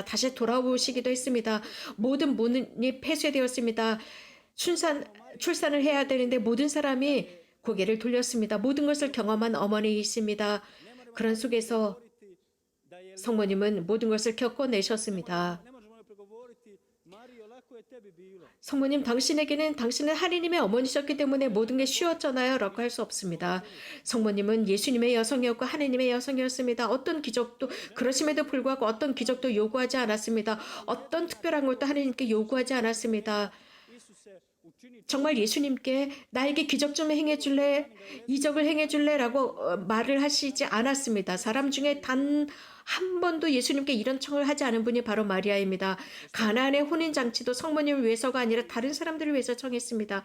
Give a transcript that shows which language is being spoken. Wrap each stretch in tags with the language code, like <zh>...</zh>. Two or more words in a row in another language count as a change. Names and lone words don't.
<ko>다시 돌아오시기도 했습니다. 모든 문이 폐쇄되었습니다. 출산을 해야 되는데 모든 사람이 고개를 돌렸습니다. 모든 것을 경험한 어머니이십니다. 그런 속에서 성모님은 모든 것을 겪어내셨습니다.</ko> <hr>Ne možemo joj prigovoriti, Marijo, lako je tebi bilo.</hr> <ko>성모님, 당신은 하느님의 어머니셨기 때문에 모든 게 쉬웠잖아요 라고 할 수 없습니다. 성모님은 예수님의 여성이었고 하느님의 여성이었습니다. 어떤 기적도 그러심에도 불구하고 어떤 기적도 요구하지 않았습니다. 어떤 특별한 것도 하느님께 요구하지 않았습니다.</ko> <hr>Isuse, učini</hr> <ko>정말 예수님께 나에게 기적 좀 행해줄래? 이적을 행해줄래? 라고 말을 하시지 않았습니다. 사람 중에 단 한 번도 예수님께 이런 청을 하지 않은 분이 바로 마리아입니다. 가나안의 혼인잔치도 성모님을 위해서가 아니라 다른 사람들을 위해서 청했습니다.</ko>